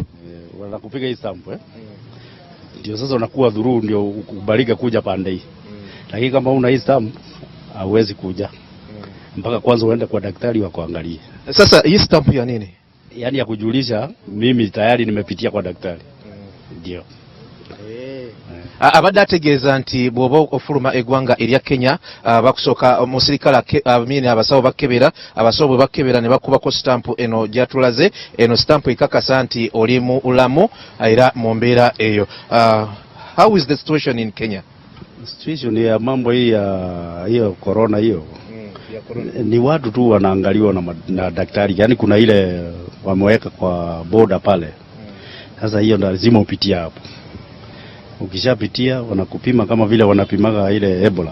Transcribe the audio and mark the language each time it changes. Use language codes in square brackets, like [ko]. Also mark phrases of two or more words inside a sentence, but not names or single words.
[sw] Wanakupiga hii stamp ndio sasa unakuwa dhuru, ndio ukubalika kuja pande hii. Lakini kama una hii stamp hauwezi kuja mpaka kwanza uende kwa daktari wakuangalie. Sasa hii stamp ya nini? Yaani ya kujulisha mimi tayari nimepitia kwa daktari. Ndio. [lg] Abadde ategeeza nti bw'oba ofuluma eggwanga erya Kenya bakusooka musirikale abasawo bakebera, abasawo bwe bakebera ne bakubako stamp eno gyatulaze, eno stamp ekakasa nti oli mulamu era mu mbeera eyo. [en] How is the situation in Kenya? [sw] Situation ya mambo hii ya hiyo corona hiyo ni watu tu wanaangaliwa na daktari, yaani kuna ile wameweka kwa boda pale. Sasa hiyo ndio lazima upitie hapo. Ukishapitia wanakupima kama vile wanapimaga ile Ebola.